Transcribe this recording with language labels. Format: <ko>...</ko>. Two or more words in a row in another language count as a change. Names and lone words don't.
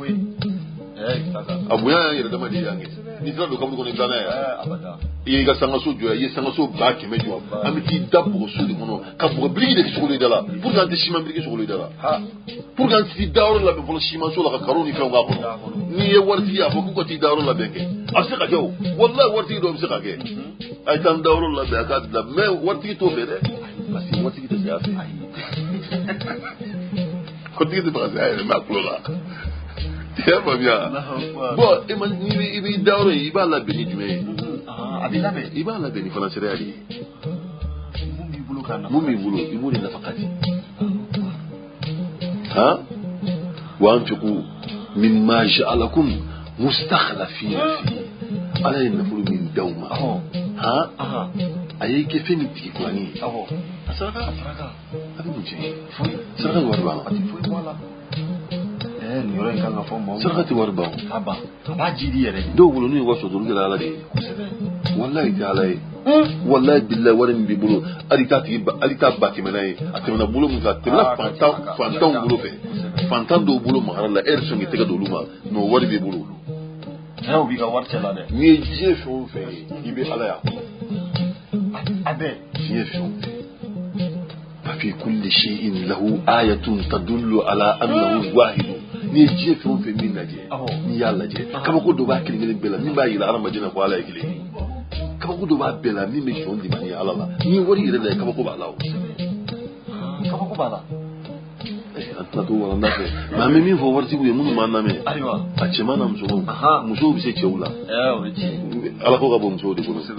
<bm>a bonya y'an yɛrɛ dama de y'an kɛ n'i sera don kaburu kɔnɔ i bɛ taa n'a ye i y'i ka sangaso jɔ i ye sangaso 100,000 jɔ an bɛ t'i da bɔgɔso de kɔnɔ ka bɔgɔ biriki de sogolo i da la</bm> <fr>pour que</fr> <bm>an tɛ siman biriki sogolo i da la</bm> <fr>pour que</fr> <bm>an t'i da yɔrɔ labɛn fɔlɔ simanso la ka karo ni fɛnw k'a kɔnɔ n'i ye waritigi ye a fɔ k'u ka t'i da yɔrɔ labɛn kɛ a bɛ se ka kɛ o walayi waritigi dɔw bɛ se ka kɛ a ye taa n da yɔrɔ labɛn a k'a bila mais waritigi t'o fɛ dɛ</bm> <fr>parce que</fr> <bm>waritigi tɛ se a fɛ waritigi tɛ se ka se a yɛrɛ mɛ a tulo la. I y'a faamuya bon i b'i da yɔrɔ in i b'a labɛn ni jumɛn ye i b'a labɛn ni fana sariya de ye mun b'i bolo i b'o de nafa ka di wa</bm> <ar>أنفقوا مما جعلكم مستخلفين فيه</ar> <bm>ala ye nafolo min d'aw ma a ye kɛ fɛn min tigi kurani ye a saraka a bɛ mun cɛ saraka ni wari b'a la saraka tɛ wari ban o a b'a ji di yɛrɛ dɔw bolo n'u ye wari sɔrɔ olu kɛra ala de ye walayi tɛ ala ye</bm> <ar>والله بالله</ar> <bm>wari min b'i bolo hali t'a 100,000 ye a tɛmɛna bolo min fɛ a tɛmɛna fantanw bolo fɛ fantan dɔw bolo magara la e yɛrɛ sɔn k'i tɛgɛ don olu ma mɛ o wari b'i bolo o b'i ka wari cɛla dɛ n'i ye diɲɛ fɛn o fɛn ye i bɛ ala y'a kɔnɔ a bɛɛ diɲɛ fɛn o fɛn</bm> <ar>ففي كل شيء له آية تدل على أنه واحد</ar> <bm>ni diɲɛ fɛn o fɛn min lajɛ n'i y'a lajɛ kabako dɔ b'a kelen kelen bɛɛ la min b'a yira adamaden na ko ala ye kelen ye kabako dɔ b'a bɛɛ la min bɛ sɔn limaniya ala la ni wari yɛrɛ la ye kabako b'a la o kabako b'a la an tɛna to walanda fɛ mɛ an bɛ min fɔ waritigiw ye minnu b'an lamɛn a cɛman n'a musomanw musow bɛ se cɛw la ala ko ka bɔ musow de bolo</bm>